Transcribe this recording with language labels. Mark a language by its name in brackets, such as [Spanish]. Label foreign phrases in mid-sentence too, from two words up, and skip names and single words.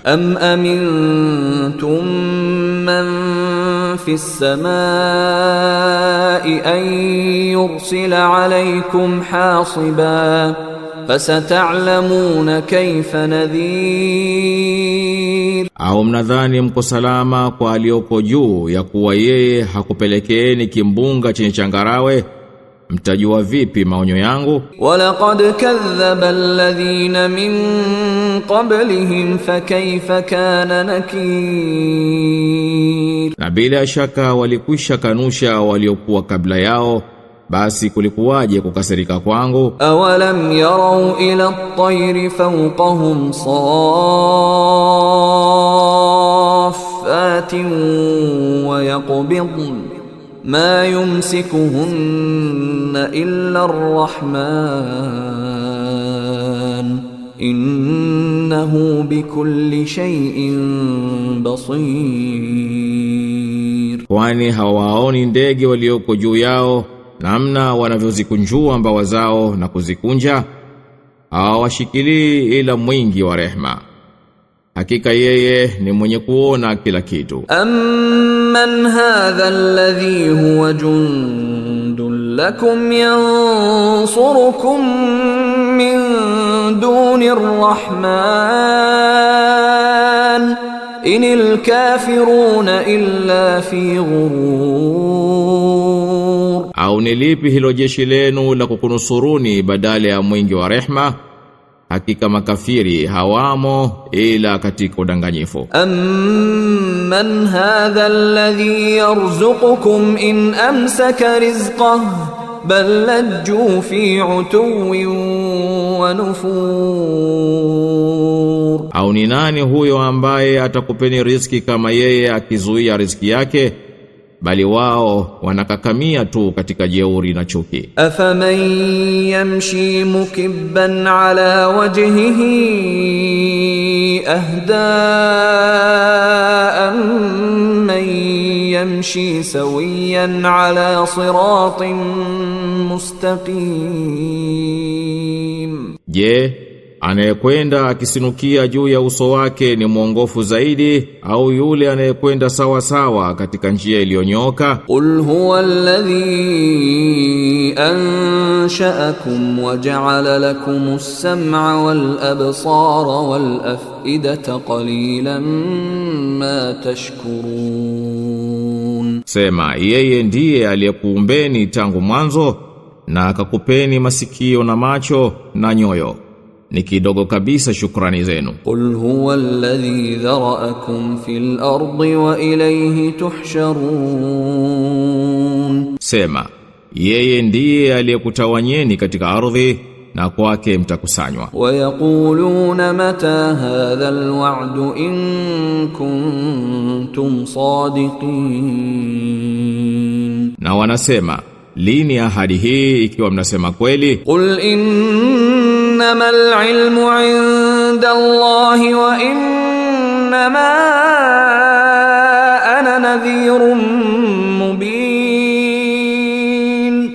[Arabic] أم أمنتم من في السماء أن يرسل عليكم حاصبا فستعلمون كيف نذير. [Swahili] Au mnadhani mko salama kwa aliyoko juu ya kuwa yeye hakupelekeeni kimbunga chenye changarawe, mtajua vipi maonyo yangu? [Arabic] ولقد كذب الذين من قبلهم فكيف كان نكير. [Swahili] Na bila shaka walikwisha kanusha waliokuwa kabla yao, basi kulikuwaje kukasirika kwangu? [Arabic] أولم يروا إلى الطير فوقهم صافات ويقبضن ما يمسكهن إلا الرحمن إنه بكل شيء بصير. [Swahili] Kwani hawaoni ndege walioko juu yao namna wanavyozikunjua mbawa zao na kuzikunja? Hawashikilii ila mwingi wa rehema, hakika yeye ni mwenye kuona kila kitu. [Arabic] أمن هذا الذي هو جند لكم ينصركم من دون الرحمن إن الكافرون إلا في غرور. [Swahili] Au ni lipi hilo jeshi lenu la kukunusuruni badala ya mwingi wa rehema? Hakika makafiri hawamo ila katika udanganyifu. [Arabic] أمن هذا الذي يرزقكم إن أمسك رزقه بل لجوا في عتو ونفور. [Swahili] Au ni nani huyo ambaye atakupeni riziki kama yeye akizuia riziki yake? Bali wao wanakakamia tu katika jeuri na chuki. [Arabic] أفمن يمشي مكبا على وجهه أهدى من يمشي سويا على صراط مستقيم. [Swahili] Je, anayekwenda akisinukia juu ya uso wake ni mwongofu zaidi au yule anayekwenda sawa sawa katika njia iliyonyoka? [Arabic] قل هو الذي أنشأكم وجعل لكم السمع والأبصار والأفئدة قليلا ما تشكرون. [Swahili] Sema, yeye ndiye aliyekuumbeni tangu mwanzo na akakupeni masikio na macho na nyoyo. Ni kidogo kabisa shukrani zenu. [Arabic] قل هو الذي ذرأكم في الأرض وإليه تحشرون. [Swahili] Sema, yeye ndiye aliyekutawanyeni katika ardhi na kwake mtakusanywa. [Arabic] ويقولون متى هذا الوعد إن كنتم صادقين. [Swahili] Na wanasema, lini ahadi hii ikiwa mnasema kweli? [Arabic] قل إنما العلم عند الله وإنما أنا نذير مبين.